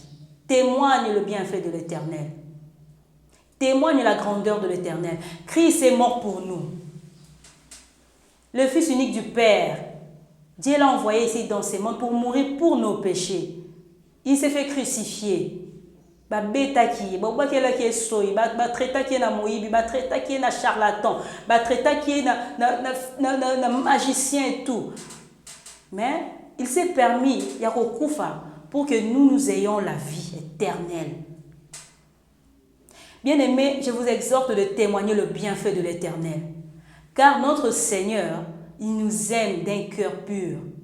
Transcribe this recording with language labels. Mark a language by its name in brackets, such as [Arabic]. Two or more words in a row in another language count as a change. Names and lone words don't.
[French] Témoigne le bienfait de l'Éternel. Témoigne la grandeur de l'Éternel. Christ est mort pour nous. Le Fils unique du Père. Dieu l'a envoyé ici dans ce monde pour mourir pour nos péchés. Il s'est fait crucifier. [Lingala] Babetaki, babakelaki esoi, batretaki na moibi, batretaki na charlatan, batretaki na magicien [French] et tout. Mais il s'est permis, Yakokufa, pour que nous ayons la vie éternelle. Bien-aimés, je vous exhorte de témoigner le bienfait de l'Éternel. Car notre Seigneur, il nous aime d'un cœur pur.